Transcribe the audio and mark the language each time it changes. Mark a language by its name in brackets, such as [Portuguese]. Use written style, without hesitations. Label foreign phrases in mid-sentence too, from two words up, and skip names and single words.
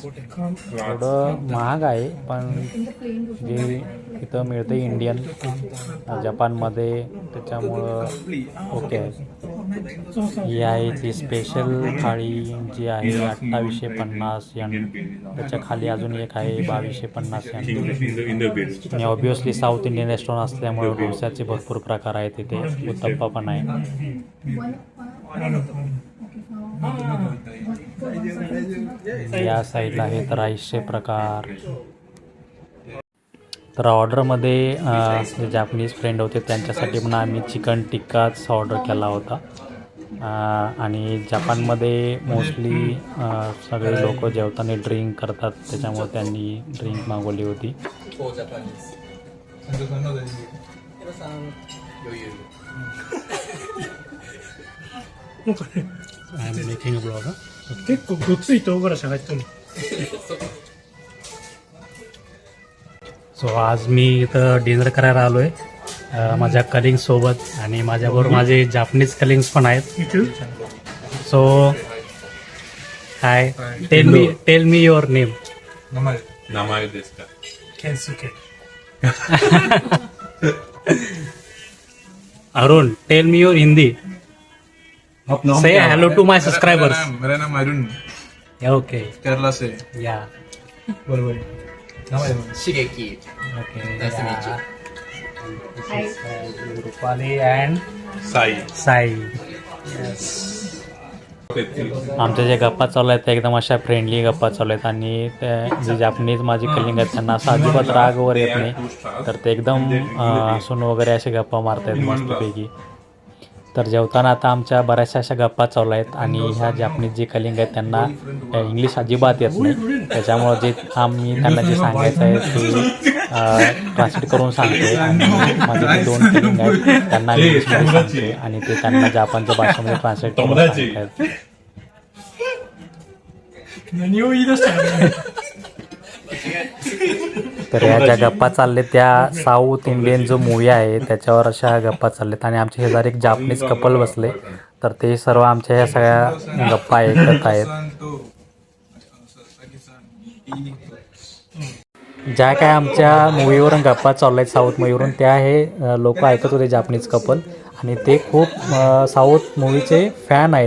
[Marathi] थोडं महाग आहे पण जे इथं मिळतं इंडियन जपानमध्ये त्याच्यामुळं ओके आहे. ही आहे ती स्पेशल थाळी जी आहे 2850 यन. त्याच्या खाली अजून एक आहे 2250 यन. [English] In the bill. [Marathi] आणि ऑब्वियसली [English] South Indian restaurant [Marathi] असल्यामुळे डोस्याचे भरपूर प्रकार आहेत तिथे. उत्तप्पा पण आहे. या साईडला आहेत राईसचे प्रकार. तर ऑर्डरमध्ये जे जापनीज फ्रेंड होते त्यांच्यासाठी पण आम्ही चिकन टिक्काच ऑर्डर केला होता. आणि जपानमध्ये मोस्टली सगळे लोक जेवताना ड्रिंक करतात त्याच्यामुळे त्यांनी ड्रिंक मागवली होती. [English] I am making a vlog. [Japanese] 結構ごっつい唐辛子入ってる。 [Marathi] सो आज मी इथं डिनर करायला आलो आहे माझ्या कलिंगसोबत आणि माझ्याबरोबर माझे जापनीज कलिंग्स पण आहेत. [English] So hi, tell me your name. [Japanese] 名前ですか? ケンスケ。 [English] अरुण, tell me your Hindi. say hello to my subscribers. [Hindi] मेरा नाम अरुण, ओके, केरला से. या बोल बोल. Shigeki. ओके. [English] Nice to meet you. रुपाली अँड Sai. साई. [Marathi] आमच्या जे गप्पा चालू आहेत त्या एकदम अशा फ्रेंडली गप्पा चालू आहेत आणि ते जे जापनीज माझी कलिंग आहेत त्यांना असं अजिबात राग वगैरे येत नाही. तर ते एकदम हसून वगैरे असे गप्पा मारत आहेत मस्तपैकी. तर जेवताना आता आमच्या बऱ्याचशा अशा गप्पा चालू आहेत आणि ह्या जापनीज जी कलिंग आहेत त्यांना इंग्लिश अजिबात येत नाही. त्याच्यामुळं जे आम्ही त्यांना जे सांगायचं आहे ते ट्रान्सलेट करून सांगते आणि माझे जे 2 कलिंग आहेत त्यांना इंग्लिशमध्ये सांगते आणि ते त्यांना जपानच्या भाषेमध्ये ट्रान्सलेट करून सांगतात. [Japanese] 何を言い出したの [Marathi] तर ह्या ज्या गप्पा चालल्या त्या [English] South Indian [Marathi] जो मूवी आहे त्याच्यावर अशा गप्पा चालल्यात आणि आमच्या शेजारी एक जापनीज कपल बसले. तर ते सर्व आमच्या ह्या सगळ्या गप्पा ऐकत आहेत. ज्या काय आमच्या मूवीवरून गप्पा चालू आहेत साऊथ मूवीवरून त्या हे लोक ऐकत होते जापनीज कपल आणि ते खूप साऊथ मूवीचे फॅन आहेत.